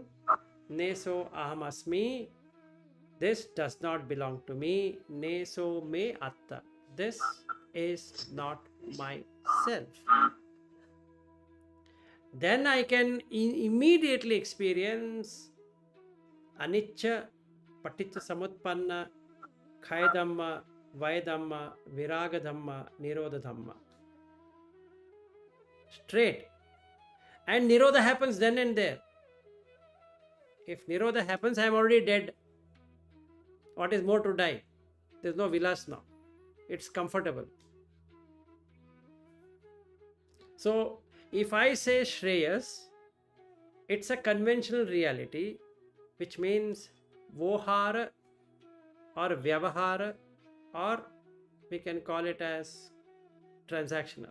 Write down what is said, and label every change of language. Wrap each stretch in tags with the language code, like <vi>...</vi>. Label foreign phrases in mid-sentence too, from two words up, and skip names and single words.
<pi>Neso ahamasmi,</pi> <en>this does not belong to me.</en> <pi>Neso me atta,</pi> <en>this is not myself. Then I can immediately experience</en> <pi>anicca, paticca samutpanna, khaya dhamma, vaya dhamma, viraga dhamma, nirodha dhamma.</pi> <en>Straight. And nirodha happens then and there. If nirodha happens, I am already dead. What is more to die? There's no villas now. It's comfortable. So if I say Shreyas, it's a conventional reality, which means Vohara or Vyavahara, or we can call it as transactional.</en>